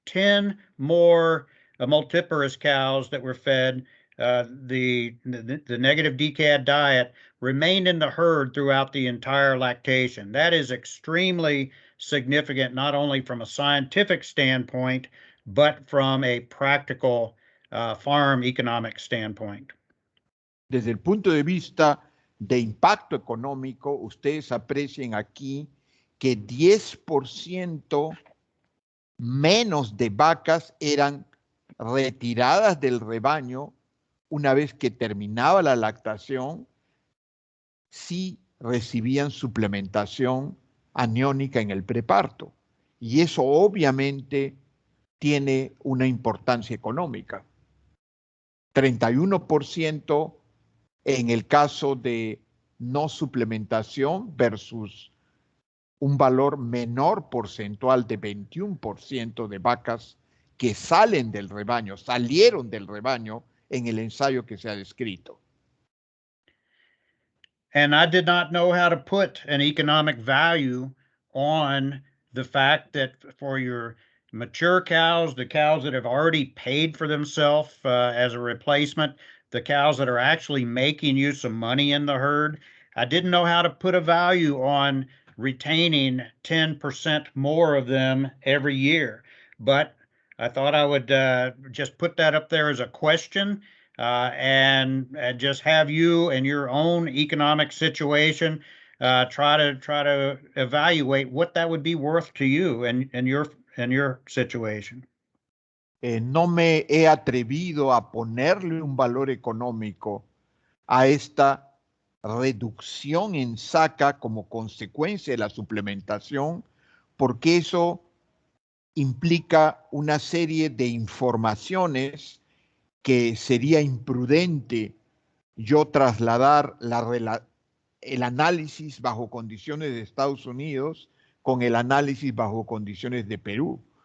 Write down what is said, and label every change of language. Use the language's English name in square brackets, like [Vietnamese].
[English] 10 more multiparous cows that were fed the negative DCAD diet remained in the herd throughout the entire lactation. That is extremely significant, not only from a scientific standpoint, but from a practical farm economic standpoint. [Spanish] Desde el punto de vista de impacto económico, ustedes aprecien aquí que 10% menos de vacas eran retiradas del rebaño una vez que terminaba la lactación si recibían suplementación aniónica en el preparto. Y eso obviamente tiene una importancia económica. 31% en el caso de no suplementación versus un valor menor porcentual de 21% de vacas que salen del rebaño, salieron del rebaño en el ensayo que se ha descrito. [English] And I did not know how to put an economic value on the fact that for your mature cows, the cows that have already paid for themselves as a replacement, the cows that are actually making you some money in the herd, I didn't know how to put a value on retaining 10% more of them every year. But I thought I would just put that up there as a question. And just have you and your own economic situation try to evaluate what that would be worth to you and your situation. [Spanish] No me he atrevido a ponerle un valor económico a esta reducción en saca como consecuencia de la suplementación, porque eso implica una serie de informaciones que sería imprudente yo trasladar el análisis bajo condiciones de Estados Unidos con el análisis bajo condiciones de Perú.